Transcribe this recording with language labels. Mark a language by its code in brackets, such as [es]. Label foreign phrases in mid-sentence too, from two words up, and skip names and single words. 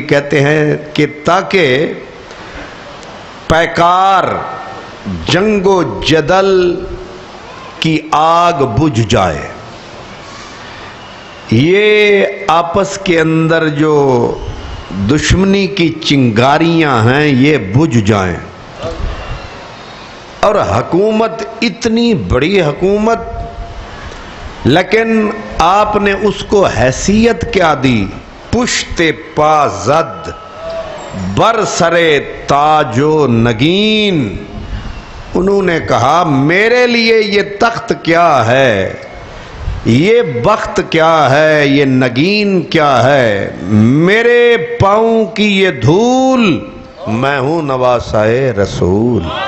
[ur] کہتے ہیں کہ تاکہ پیکار، جنگ و جدل کی آگ بجھ جائے، یہ آپس کے اندر جو دشمنی کی چنگاریاں ہیں یہ بجھ جائیں۔ اور حکومت اتنی بڑی حکومت، لیکن آپ نے اس کو حیثیت کیا دی؟ [fa] پشت پا زد بر سرے تاج و نگین۔ [ur] انہوں نے کہا میرے لیے یہ تخت کیا ہے، یہ بخت کیا ہے، یہ نگین کیا ہے، میرے پاؤں کی یہ دھول، میں ہوں نواسائے رسول۔